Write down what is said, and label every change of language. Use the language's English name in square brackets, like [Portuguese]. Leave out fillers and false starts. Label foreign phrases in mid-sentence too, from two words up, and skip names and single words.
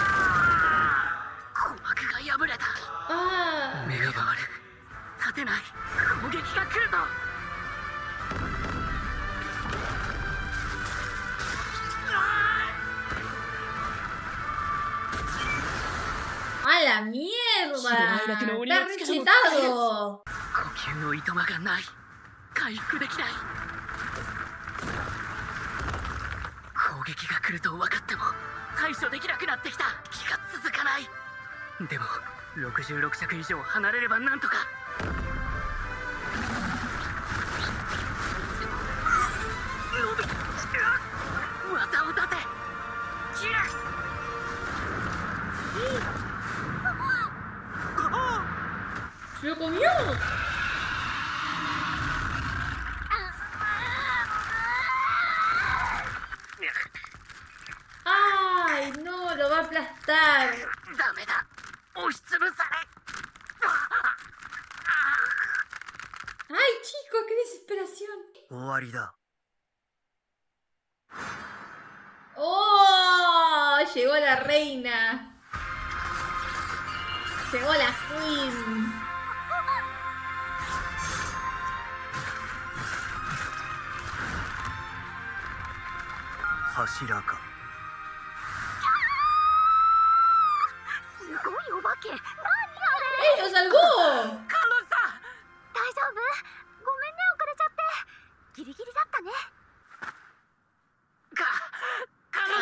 [Japanese] 鼓膜が破れてない。攻撃が来るぞ。 [Spanish] ¡A la mierda! ¡Está rechetado! [Japanese] 呼吸のいとまがない。回復できない。攻撃が来ると分かっても対処できなくなってきた。気が続かない。でも66尺以上離れればなんとか。技を出せ。キラ。 [Spanish] ¡Se lo comió! ¡Ay, no! ¡Lo va a aplastar! [Japanese] ダメだ。押しつぶされ。 [Spanish] ¡Ay, chico! ¡Qué desesperación! [Japanese] 終わりだ。 ¡Oh! [Spanish] Llegó la reina. Llegó la queen. [Japanese] Hashira か。すごいお化け。何あれ。 [Spanish] ¡Eh, lo salvó! [Japanese] カロさん。大丈夫。ごめんね、遅れちゃって。ギリギリだったね。カロ